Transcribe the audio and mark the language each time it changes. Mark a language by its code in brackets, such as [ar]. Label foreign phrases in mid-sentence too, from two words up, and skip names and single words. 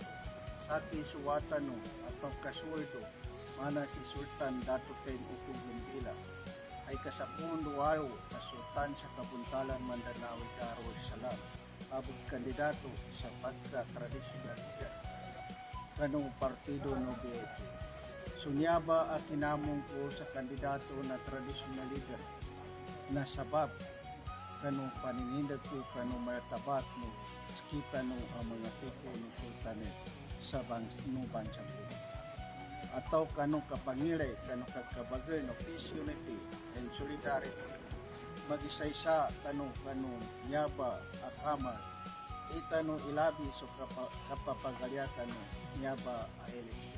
[mdh] Saki suwatan no at pagkasuldo mana si Sultan Dato Teng Upong Gembila ay kasapun duwaro kasultan sa Kabuntalan Mindanao Darul Salam abot kandidato sa pagka-tradisyonal kanong partido no BFP. Sunyaba ang kinamong ko sa kandidato na [en] traditional leader [mdh] na sabab kanong paninindag ko kanong maratabat no kita no ang mga tuko ng sultanet sa bansa ko. Ataw kanong kapangire kanong kagkabagay no [en] peace, unity and solidarity [mdh] mag-isa-isa kanong nyaba akamal itano ilabi so kapapagalyakan no nyaba a eleksyon.